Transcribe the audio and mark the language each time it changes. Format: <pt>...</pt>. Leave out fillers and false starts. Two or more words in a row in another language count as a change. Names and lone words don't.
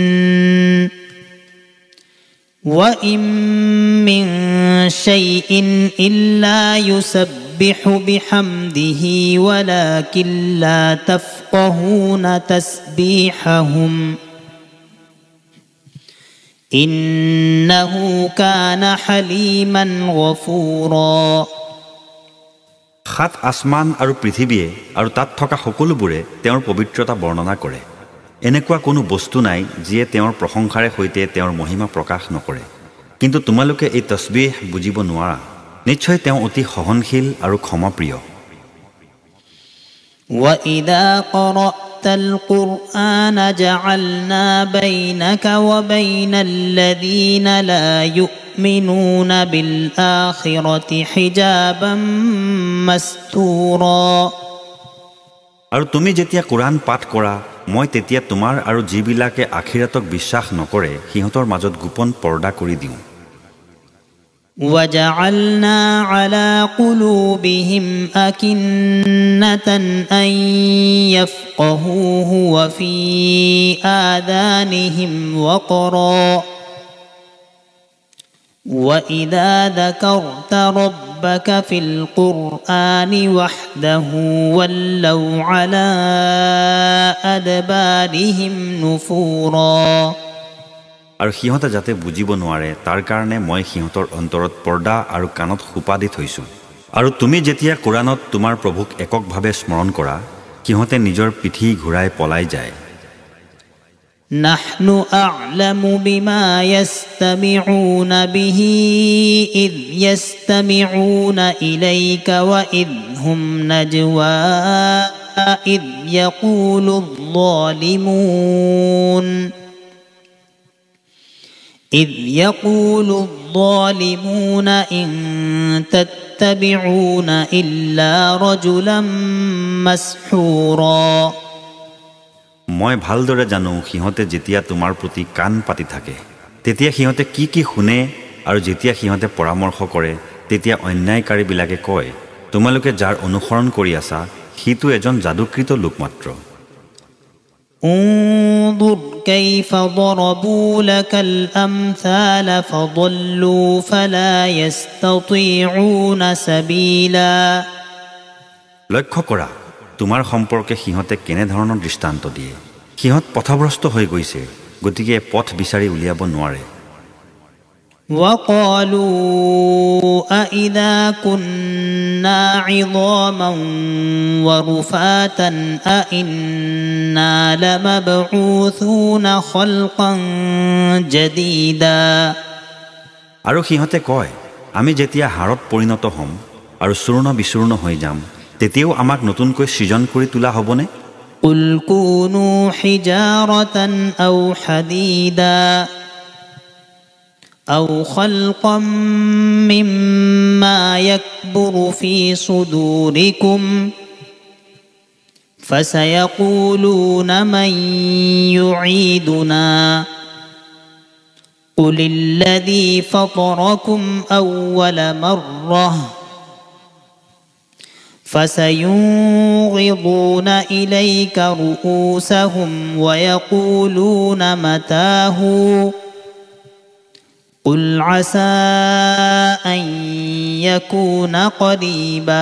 <ar>وإن من شيء إلا يسبح بحمده ولكن لا تفقهون تسبيحهم إنه كان حليما غفورا</ar> <as>সাত আসমান আৰু পৃথিৱীয়ে আৰু তাত থকা সকলোবোৰে তেওঁৰ পবিত্ৰতা বৰ্ণনা কৰে এনেকুৱা কোনো বস্তু নাই যিয়ে তেওঁৰ প্ৰশংসাৰে সৈতে তেওঁৰ মহিমা প্ৰকাশ নকৰে কিন্তু তোমালোকে এই তসবিহ বুজিব নোৱাৰা নিশ্চয় তেওঁ অতি সহনশীল আৰু ক্ষমাপ্ৰিয়</as> <ar>وإذا قرأت القرآن جعلنا بينك وبين الذين لا يؤمنون بالآخرة حجابا مستورا</ar> <as>আৰু তুমি যেতিয়া কোৰান পাঠ কৰা মই তেতিয়া তোমাৰ আৰু যিবিলাকে আখিৰাতক বিশ্বাস নকৰে সিহঁতৰ মাজত গোপন পৰ্দা কৰি দিওঁ</as> <ar>وجعلنا على قلوبهم أكنة أن يفقهوه وفي آذانهم وقرا وإذا ذكرت ربك في القرآن وحده ولوا على أدبارهم نفورا</ar> <as>আৰু সিহঁতে যাতে বুজিব নোৱাৰে তাৰ কাৰণে মই সিহঁতৰ অন্তৰত পৰ্দা আৰু কাণত খোপা দি থৈছো আৰু তুমি যেতিয়া কোৰানত তোমাৰ প্ৰভুক এককভাৱে স্মৰণ কৰা সিহঁতে নিজৰ পিঠি ঘূৰাই পলাই যায়</as> <ar>نحن أعلم بما يستمعون به إذ يستمعون إليك وإذ هم نجوى إذ يقول الظالمون إن تتبعون إلا رجلا مسحورا</ar> <as>মই ভালদৰে জানো সিহঁতে যেতিয়া তোমাৰ প্ৰতি কাণ পাতি থাকে তেতিয়া সিহঁতে কি শুনে আৰু যেতিয়া সিহঁতে পৰামৰ্শ কৰে তেতিয়া অন্যায়কাৰীবিলাকে কয় তোমালোকে যাৰ অনুসৰণ কৰি আছা সিটো এজন যাদুকৃত লোক মাত্ৰ</as> <ar>انظر كيف ضربوا لك الأمثال فضلوا فلا يستطيعون سبيلا</ar> <as>লক্ষ্য কৰা তোমাৰ সম্পৰ্কে সিহঁতে কেনে ধৰণৰ দৃষ্টান্ত দিয়ে সিহঁত পথভ্ৰষ্ট হৈ গৈছে গতিকে পথ বিচাৰি উলিয়াব নোৱাৰে</as> <ar>وقالوا أإذا كنا عظاما ورفاتا أإنا لمبعوثون خلقا جديدا</ar> <as>আৰু সিহঁতে কয় আমি যেতিয়া হাড়ত পৰিণত হ'ম আৰু চূৰ্ণ বিচূৰ্ণ হৈ যাম তেতিয়াও আমাক নতুনকৈ সৃজন কৰি তোলা হ'বনে</as> <ar>قل كونوا حجارة أو حديدا أو خلقا مما يكبر في صدوركم فسيقولون من يعيدنا قل الذي فطركم أول مرة فسينغضون إليك رؤوسهم ويقولون متاه قل عسى أن يكون قريبا</ar>